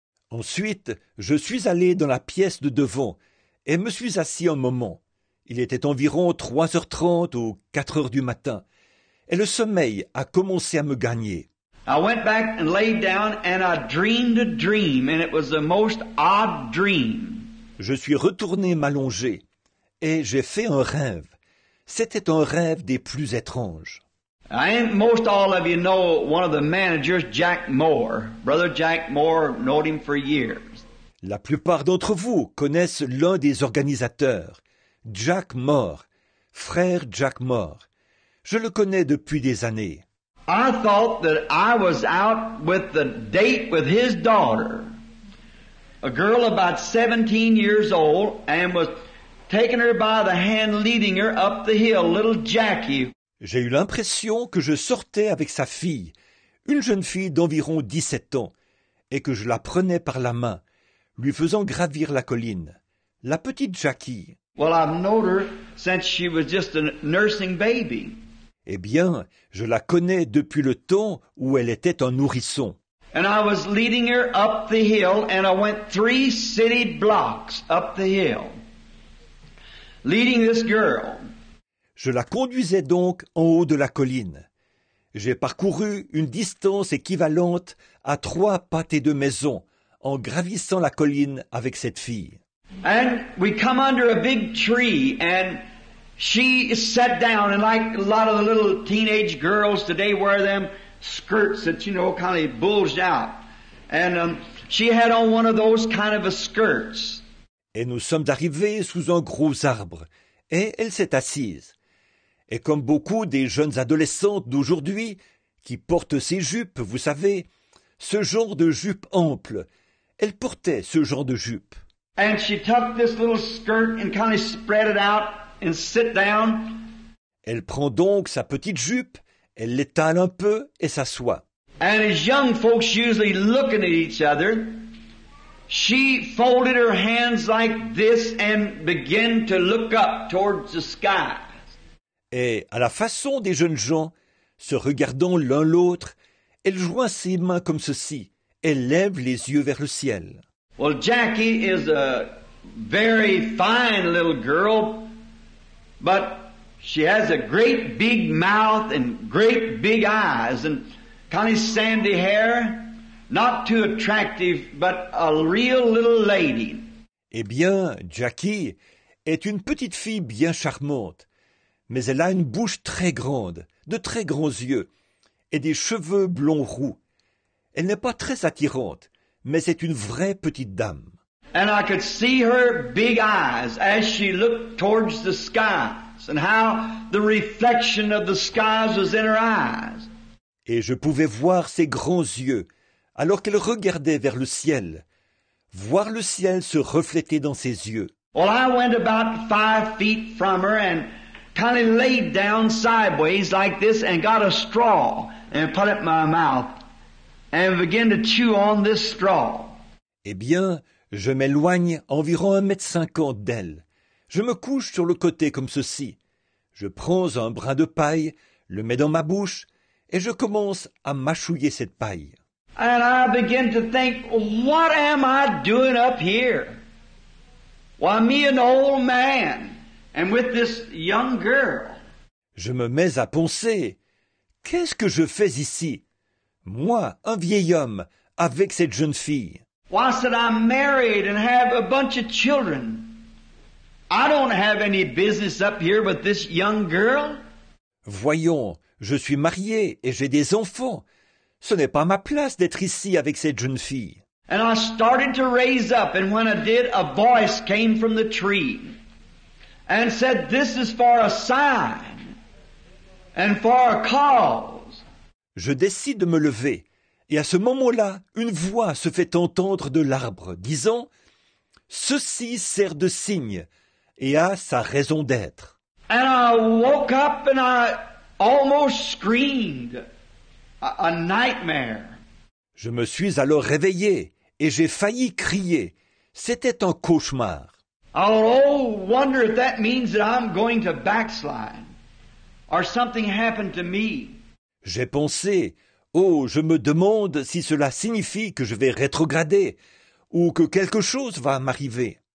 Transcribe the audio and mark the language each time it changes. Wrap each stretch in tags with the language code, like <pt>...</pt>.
<fr>Ensuite, je suis allé dans la pièce de devant et me suis assis un moment. Il était environ 3h30 ou 4h du matin, et le sommeil a commencé à me gagner.</fr> <en>I went back and laid down and I dreamed a dream, and it was the most odd dream.</en> <fr>Je suis retourné m'allonger, et j'ai fait un rêve. C'était un rêve des plus étranges.</fr> <en>Most all of you know one of the managers, Jack Moore. Brother Jack Moore, knowed him for years.</en> <fr>La plupart d'entre vous connaissent l'un des organisateurs, Jack Moore, frère Jack Moore. Je le connais depuis des années.</fr> <en>I thought that I was out with the date with his daughter, a girl about 17 years old, and was taking her by the hand, leading her up the hill, little Jackie.</en> <fr>J'ai eu l'impression que je sortais avec sa fille, une jeune fille d'environ 17 ans, et que je la prenais par la main, lui faisant gravir la colline. La petite Jackie.</fr> <en>Well, I've known her since she was just a nursing baby.</en> <fr>Eh bien, je la connais depuis le temps où elle était un nourrisson.</fr> <en>And I was leading her up the hill, and I went 3 city blocks up the hill, leading this girl.</en> <fr>Je la conduisais donc en haut de la colline. J'ai parcouru une distance équivalente à 3 pâtés de maison en gravissant la colline avec cette fille.</fr> <en>And we come under a big tree, and she sat down, and like a lot of the little teenage girls today wear them skirts that, kind of bulged out. And she had on one of those kind of a skirts.</en> <fr>et nous sommes arrivés sous un gros arbre, et elle s'est assise. Et comme beaucoup des jeunes adolescentes d'aujourd'hui, qui portent ces jupes, vous savez, ce genre de jupe ample, elle portait ce genre de jupe.</fr> <en>And she took this little skirt and kind of spread it out and sit down.</en> <fr>Elle prend donc sa petite jupe, elle l'étale un peu et s'assoit.</fr> <en>And as young folks usually looking at each other, she folded her hands like this and began to look up towards the sky.</en> <fr>Et à la façon des jeunes gens, se regardant l'un l'autre, elle joint ses mains comme ceci, elle lève les yeux vers le ciel.</fr> <en>Well, Jackie is a very fine little girl, but she has a great big mouth and great big eyes and kind of sandy hair, not too attractive, but a real little lady.</en> <fr>Eh bien, Jackie est une petite fille bien charmante, mais elle a une bouche très grande, de très grands yeux, et des cheveux blonds roux. Elle n'est pas très attirante, mais c'est une vraie petite dame.</fr> <en>And I could see her big eyes as she looked towards the skies and how the reflection of the skies was in her eyes.</en> <fr>Et je pouvais voir ses grands yeux, alors qu'elle regardait vers le ciel, voir le ciel se refléter dans ses yeux.</fr> <en>Well, I went about 5 feet from her and kind of laid down sideways like this and got a straw and put it in my mouth and began to chew on this straw.</en> <fr>Eh bien, je m'éloigne environ 1,50 m d'elle. Je me couche sur le côté comme ceci. Je prends un brin de paille, le mets dans ma bouche, et je commence à mâchouiller cette paille.</fr> <en>And I begin to think, what am I doing up here? Why, me an old man, and with this young girl.</en> <fr>Je me mets à penser, qu'est-ce que je fais ici? Moi, un vieil homme, avec cette jeune fille.</fr> <en>Why, said I'm married and have a bunch of children. I don't have any business up here with this young girl.</en> <fr>Voyons, je suis marié et j'ai des enfants. Ce n'est pas ma place d'être ici avec cette jeune fille.</fr> <en>And I started to raise up, and when I did, a voice came from the tree and said, this is for a sign and for a cause.</en> <fr>Je décide de me lever, et à ce moment-là, une voix se fait entendre de l'arbre, disant « Ceci sert de signe et a sa raison d'être. »</fr> <en>And I woke up and I almost screamed. A nightmare.</en> <fr>Je me suis alors réveillé et j'ai failli crier. C'était un cauchemar.</fr> <en>Oh, wonder if that means that I'm going to backslide or something happened to me.</en> <fr>J'ai pensé, oh, je me demande si cela signifie que je vais rétrograder ou que quelque chose va m'arriver.</fr>